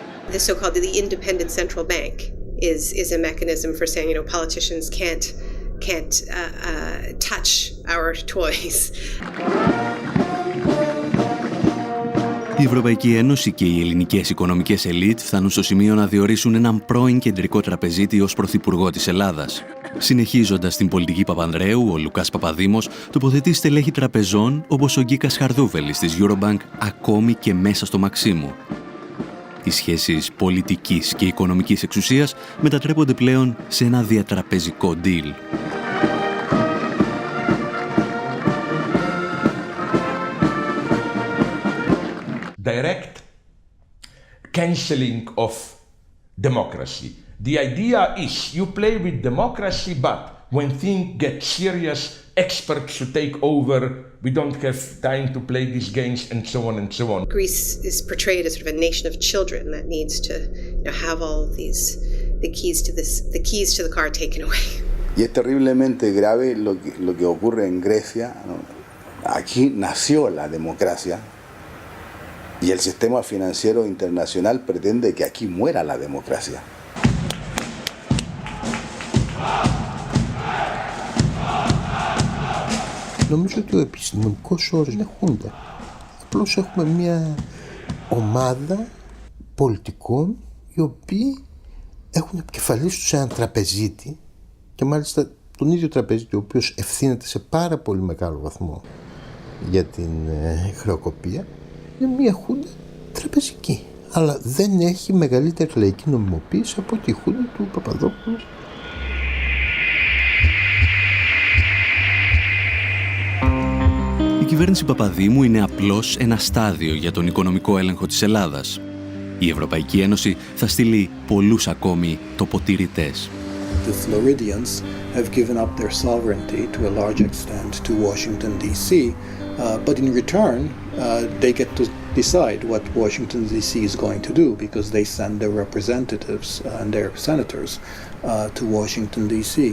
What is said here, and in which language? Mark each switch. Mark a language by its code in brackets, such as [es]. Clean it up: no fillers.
[en] The so-called the independent central bank is a mechanism for saying, you know, politicians can't touch our toys. [el] Η Ευρωπαϊκή Ένωση και οι ελληνικές οικονομικές ελίτ φτάνουν στο σημείο να διορίσουν έναν πρώην κεντρικό τραπεζίτη ως πρωθυπουργό της Ελλάδας. Συνεχίζοντας την πολιτική Παπανδρέου, ο Λουκάς Παπαδήμος τοποθετεί στελέχη τραπεζών όπως ο Γκίκας Χαρδούφελης της Eurobank ακόμη και μέσα στο Μαξίμου. Οι σχέσεις πολιτικής και οικονομικής εξουσίας μετατρέπονται πλέον σε ένα διατραπεζικό deal. [en] Direct cancelling of democracy. The idea is you play with democracy, but when things get serious, experts to take over. We don't have time to play these games, and so on and so on. Greece is portrayed as sort of a nation of children that needs to, you know, have all of these the keys to the car taken away. [es] Y es terriblemente grave lo que ocurre en Grecia, ¿no? Aquí nació la democracia. Y el sistema financiero internacional pretende que aquí muera la democracia. [el] Νομίζω ότι ο επιστημονικός όρος είναι χούντα. Απλώς έχουμε μια ομάδα πολιτικών οι οποίοι έχουν επικεφαλής τους έναν τραπεζίτη και μάλιστα τον ίδιο τραπεζίτη ο οποίος ευθύνεται σε πάρα πολύ μεγάλο βαθμό για την χρεοκοπία. Είναι μια χούντα τραπεζική, αλλά δεν έχει μεγαλύτερη λαϊκή νομιμοποίηση από τη χούντα του Παπαδόπουλου. Η κυβέρνηση Παπαδήμου είναι απλώς ένα στάδιο για τον οικονομικό έλεγχο της Ελλάδας. Η Ευρωπαϊκή Ένωση θα στείλει πολλούς ακόμη τοποτηρητές. [en] The Floridians have given up their sovereignty to a large extent to Washington, D.C., but in return, they get to decide what Washington, D.C. is going to do because they send their representatives and their senators to Washington, D.C.